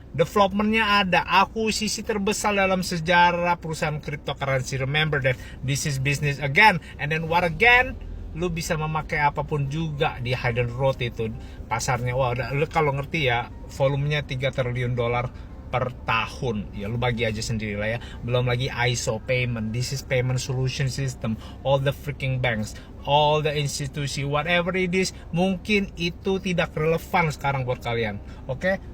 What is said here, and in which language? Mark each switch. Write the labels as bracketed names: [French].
[Indonesian] Developmentnya ada, akuisisi terbesar dalam sejarah perusahaan cryptocurrency. [English] Remember that this is business again, and then what again? [Indonesian] Lu bisa memakai apapun juga di hidden road itu pasarnya. Wah, lu kalau ngerti ya, volumenya 3 triliun dolar per tahun. Ya lu bagi aja sendiri lah ya. Belum lagi ISO payment, [English] this is payment solution system, all the freaking banks, [Indonesian] all the institusi, [English] whatever it is, [Indonesian] mungkin itu tidak relevan sekarang buat kalian. Oke?